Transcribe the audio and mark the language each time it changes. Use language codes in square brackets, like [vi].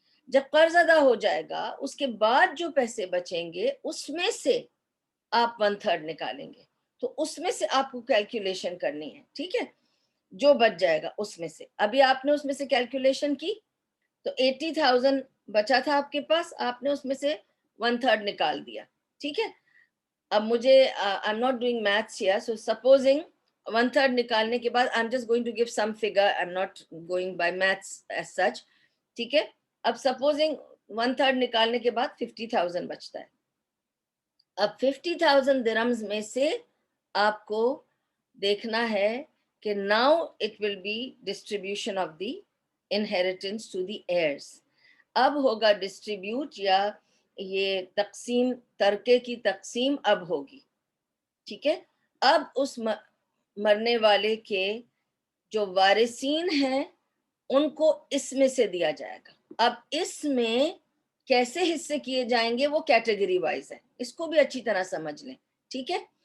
[ur] جب قرض ادا ہو جائے گا اس کے بعد جو پیسے بچیں گے اس میں سے آپ 1/3 نکالیں گے. تو اس میں سے آپ کو کیلکولیشن کرنی ہے. ٹھیک ہے. جو بچ جائے گا اس میں سے، ابھی آپ نے اس میں سے کیلکولیشن کی تو 80,000 بچا تھا آپ کے پاس، آپ نے اس میں سے 1/3 نکال دیا. ٹھیک ہے. اب مجھے [en] I'm not doing maths here, so supposing [ur] 1/3 نکالنے کے بعد [en] I'm just going to give some figure, I'm not going by maths as such. [ur] ٹھیک ہے. اب سپوزنگ 1/3 نکالنے کے بعد 50,000 بچتا ہے. اب 50,000 درہمز میں سے آپ کو دیکھنا ہے کہ [en] now it will be distribution of the inheritance to the heirs. [ur] اب ہوگا ڈسٹریبیوٹ، یا یہ تقسیم، ترکے کی تقسیم اب ہوگی. ٹھیک ہے. اب اس مرنے والے کے جو وارثین ہیں ان کو اس میں سے دیا جائے گا. اب اس میں کیسے حصے کیے جائیں گے وہ کیٹیگری وائز ہے، اس کو بھی اچھی طرح سمجھ لیں. ٹھیک ہے.